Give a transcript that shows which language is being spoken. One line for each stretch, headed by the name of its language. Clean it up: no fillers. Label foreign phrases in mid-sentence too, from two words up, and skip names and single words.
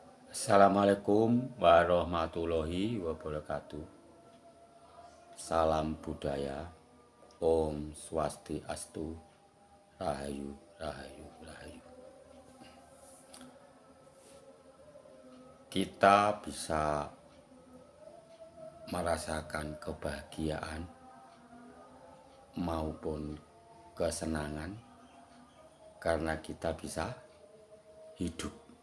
Arabic: السلام عليكم ورحمة الله وبركاته.
Indonesian: Salam budaya.
Sanskrit: Om Swastiastu.
Javanese: Rahayu, rahayu, rahayu.
Indonesian: Kita bisa merasakan kebahagiaan maupun kesenangan karena kita bisa hidup.